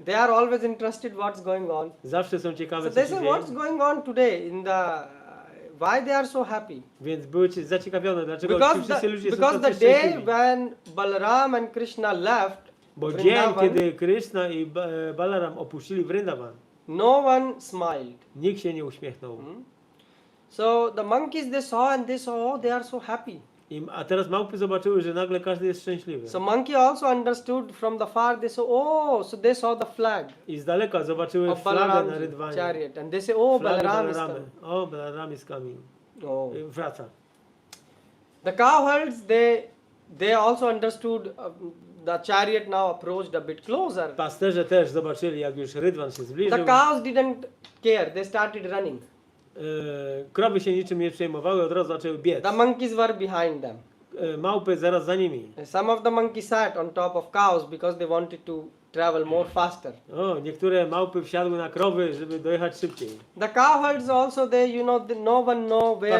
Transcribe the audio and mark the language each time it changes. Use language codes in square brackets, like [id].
[en] they are always interested what's going on. [pl] zawsze są ciekawe, [en] So [pl] co [en] they [pl] się [en] say, [pl] dzieje. [en] what's going on today in the, why they are so happy? [pl] Więc były zaciekawione, dlaczego ci [en] Because [pl] wszyscy ludzie są [en] the [pl] tacy [en] day [pl] szczęśliwi. [en] when Balaram and Krishna left [pl] Bo dzień, [en] Vrindavan, [pl] kiedy Krishna i Balaram opuścili Vrindavan, [en] no one smiled. [pl] nikt się nie uśmiechnął. [en] So the monkeys they saw and they saw, oh, they are so happy. [pl] A teraz małpy zobaczyły, że nagle każdy jest szczęśliwy. [en] So monkey also understood from the far, they saw, oh, so they saw the flag [pl] I z daleka zobaczyły [en] of [pl] flagę na [en] Balaram's [pl] rydwanie. [en] chariot and they say, oh, [pl] Flagę [en] Balaram is [pl] Balaramy. [en] coming. O, Balaram is coming. Oh. [pl] Wraca. [en] The cowherds, they also understood the chariot now approached a bit closer. [pl] Pasterze też zobaczyli, jak już rydwan się zbliżył. [en] The cows didn't care, they started running. [pl] Krowy się niczym nie przejmowały, od razu zaczęły biec. [en] The monkeys were behind them. [pl] Małpy zaraz za nimi. [en] Some of the monkeys sat on top of cows because they wanted to travel more faster. [pl] O, niektóre małpy wsiadły na krowy, żeby dojechać szybciej. [en] The cowherds also, they, you know, no one know where